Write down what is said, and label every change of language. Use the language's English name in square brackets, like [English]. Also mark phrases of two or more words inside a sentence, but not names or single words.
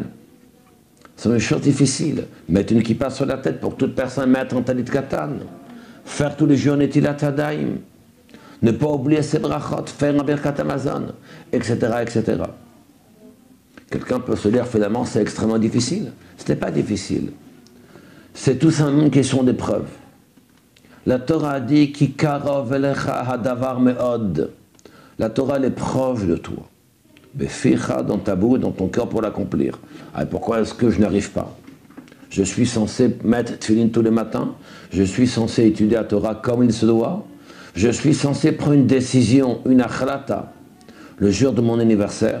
[French] C'est une chose difficile. Mettre une kippa sur la tête pour toute personne, mettre un [Hebrew] טלית קטן, [French] faire tous les jours un [Hebrew] נטילת ידיים, [French] ne pas oublier ses brachot, faire un [Hebrew] ברכת המזון, [French] etc., etc. Quelqu'un peut se dire finalement c'est extrêmement difficile. Ce n'est pas difficile. C'est tout simplement une question d'épreuve. La Torah a dit [Hebrew] כי קרוב אליך הדבר מאד. [French] La Torah elle est proche de toi. Beficha dans ta bouche, dans ton cœur pour l'accomplir. Alors pourquoi est-ce que je n'arrive pas? Je suis censé mettre tefillin tous les matins. Je suis censé étudier la Torah comme il se doit. Je suis censé prendre une décision, une achlata, le jour de mon anniversaire.